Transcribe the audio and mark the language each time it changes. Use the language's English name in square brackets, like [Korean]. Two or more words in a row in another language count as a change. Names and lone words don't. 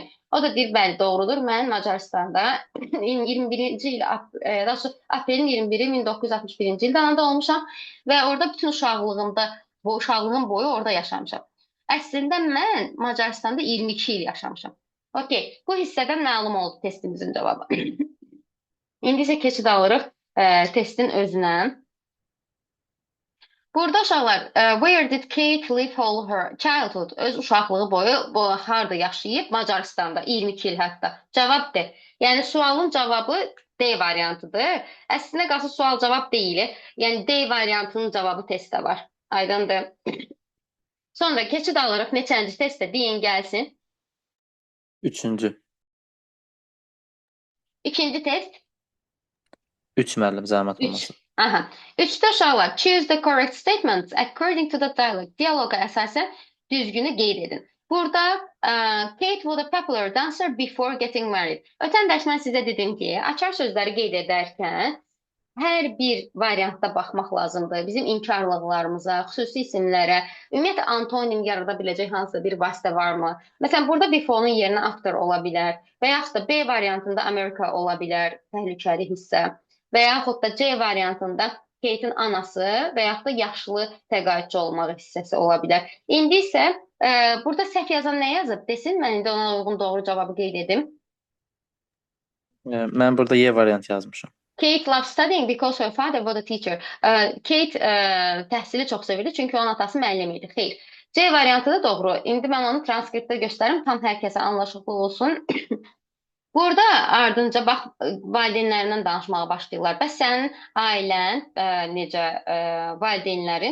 [Azerbaijani] O da deyir, bəli, doğrudur. Mən Macaristanda 21-ci il, aprelin 21-i 1961-ci ildə anadan olmuşam və orada bütün uşaqlığım boyu orada yaşamışam. Əslində mən Macaristanda 22 il yaşamışam. Okey, bu hissədən məlum oldu testimizin cavabı. İndi isə keçid alırıq testin özünə. Burada uşaqlar, [English] where did Kate live all her childhood? [Azerbaijani] Öz uşaqlığı boyu harda yaşayıb? Macaristanda, 22 il hətta. Cavab D. Yəni sualın cavabı D variantıdır. Əslində qalsa sual cavab deyil. Yəni D variantının cavabı testdə var. Aydındır. Sonra keçid alırıq neçənci testdə deyin gəlsin. Üçüncü. İkinci test. 3 müəllim zəhmət olmasın. Aha. 3-də uşaqlar, [English] choose the correct statements according to the dialogue. [Azerbaijani] Dialoqa əsasən düzgünü qeyd edin. [English] Burada Kate was a popular dancer before getting married. [Azerbaijani] Ötən dərs mən sizə dedim ki, açar sözləri qeyd edərkən hər bir variantda baxmaq lazımdır. Bizim inkarlıqlarımıza, xüsusi isimlərə, ümumiyyətlə antonim yarada biləcək hansısa bir vasitə varmı? Məsələn, burada before'un yerinə after ola bilər və yaxud da B variantında America ola bilər, təhlükəli hissə və yaxud da C variantında Kate'in anası və yaxud da yaşlı təqaüdçü olmağı hissəsi ola bilər. İndi isə burada səhv yazan nə yazıb desin, mən indi ona uyğun doğru cavabı qeyd edim. Mən burada Y variant yazmışam. [English] Kate loves studying because her father was a teacher. [Azerbaijani] Kate təhsili çox sevirdi çünki onun atası müəllim idi. Xeyr. C variantı da doğru. İndi mən onu transkriptdə göstərim, tam hər kəsə anlaşılır olsun. Burada ardınca bax valideynlərindən danışmağa başlayırlar. Bəs sənin ailən necə valideynlərin?